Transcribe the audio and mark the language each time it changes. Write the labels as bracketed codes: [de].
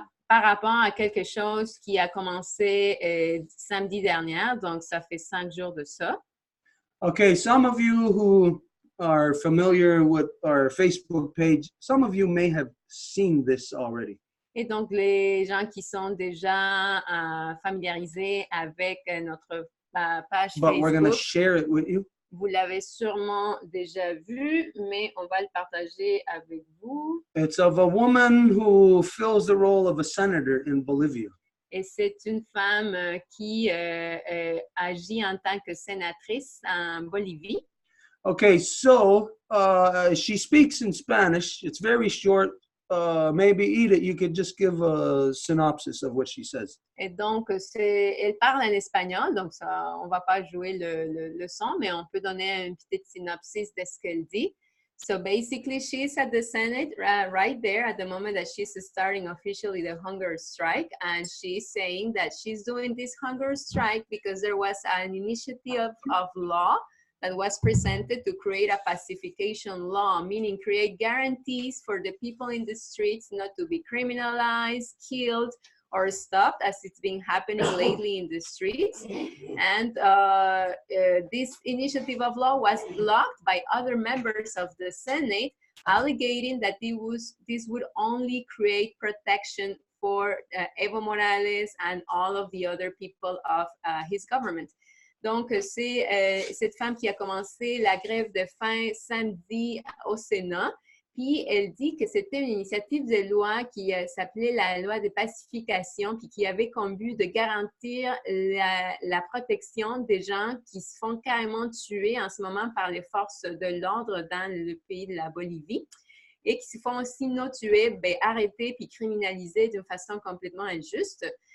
[fr] Par rapport à quelque chose qui a commencé samedi dernier, donc ça fait 5 jours de ça. [en] Okay, some of you who are familiar with our Facebook page, some of you may have seen this already. [fr] Et donc, les gens qui sont déjà familiarisés avec notre page [en] But we're going to [fr] Facebook, [en] share it with you. [fr] vous l'avez sûrement déjà vu, mais on va le partager avec vous. [en] It's of a woman who fills the role of a senator in Bolivia. [fr] Et c'est une femme qui agit en tant que sénatrice en Bolivie. [en] Okay, so she speaks in Spanish. It's very short. Maybe Edith, you could just give a synopsis of what she says. [fr] Et donc, elle parle en espagnol, donc ça, on ne va pas jouer le son, mais on peut donner une petite synopsis de ce qu'elle dit. [en] So basically, she's at the Senate right there at the moment that she's starting officially the hunger strike, and she's saying that she's doing this hunger strike because there was an initiative of law that was presented to create a pacification law, meaning create guarantees for the people in the streets not to be criminalized, killed, or stopped, as it's been happening lately in the streets. And this initiative of law was blocked by other members of the Senate, alleging that this would only create protection for Evo Morales and all of the other people of his government. [fr] Donc, c'est cette femme qui a commencé la grève de faim samedi au Sénat. Puis, elle dit que c'était une initiative de loi qui s'appelait la loi de pacification, puis qui avait comme but de garantir la protection des gens qui se font carrément tuer en ce moment par les forces de l'ordre dans le pays de la Bolivie et qui se font aussi non tuer, arrêter puis criminaliser d'une façon complètement injuste.